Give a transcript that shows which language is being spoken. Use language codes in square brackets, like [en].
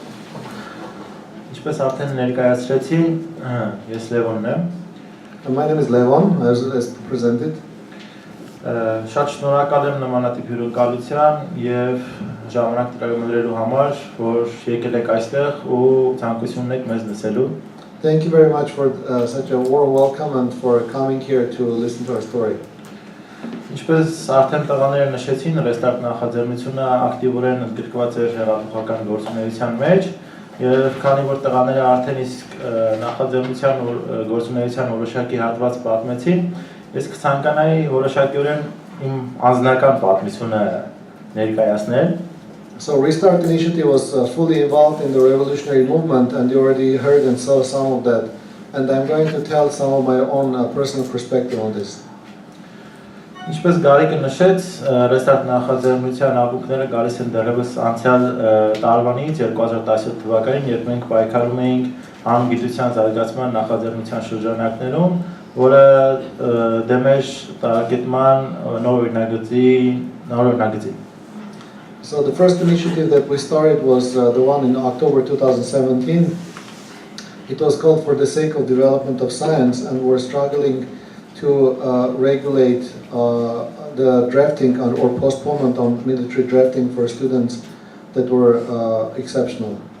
[hy] Ինչպես արդեն ներկայացրեցի, ես Լևոնն եմ։ [en] My name is Levon, as presented. [hy] Շատ շնորհակալ եմ նմանատիպ հյուրընկալության եւ ժամանակ տրամադրելու համար, որ եկել եք այստեղ ու ցանկություն ունեք մեզ լսելու։ [en] Thank you very much for such a warm welcome and for coming here to listen to our story. [hy] Ինչպես արդեն տղաները նշեցին, Restart նախաձեռնությունը ակտիվորեն ընդգրկված էր հեղափոխական գործունեության մեջ եւ քանի որ տղաները արդեն իսկ նախաձեռնության գործունեության որոշակի հատված պատմեցին, ես կցանկանայի որոշակիորեն իմ անձնական պատմությունը ներկայացնել։ [en] So Restart Initiative was fully involved in the revolutionary movement, and you already heard and saw some of that, and I'm going to tell some of my own personal perspective on this. [hy] Ինչպես Գարիկը նշեց, Restart նախաձեռնության ակունքները գալիս են դեռևս անցյալ տարվանից 2017 թվականին, երբ մենք պայքարում էինք համգիտության զարգացման նախաձեռնության շրջանակներում, որը դեմ էր տարակետման նոր օրինագծի։ [en] So the first initiative that we started was the one in October 2017. It was called For the Sake of Development of Science, and we're struggling to regulate the drafting or postponement on military drafting for students that were exceptional.